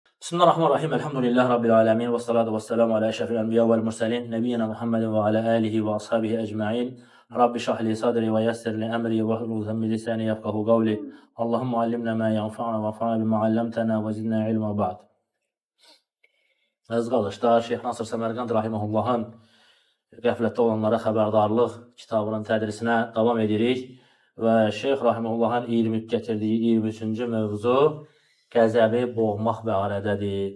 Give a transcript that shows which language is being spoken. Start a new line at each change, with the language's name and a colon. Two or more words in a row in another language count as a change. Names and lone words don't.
Arabic: بسم الله الرحمن الرحيم. الحمد لله رب العالمين. والصلاة والسلام على أشرف الأنبياء والمرسلين. نبينا محمد وعلى آله وأصحابه أجمعين. رب اشرح لي صدري ويسر لي أمري واحلل من لساني يفقهوا قولي. اللهم علمنا ما ينفعنا وانفعنا بما علمتنا وزدنا علما بعد.
Azerbaijani: Əziz qardaşlar, Şeyx Nasır Səmərqand rahimehullahın qəflətdə olanlara xəbərdarlıq kitabının tədrisinə davam edirik. Və Şeyx rahimehullahın gətirdiyi 23-cü mövzu qəzəbi boğmaq barədədir.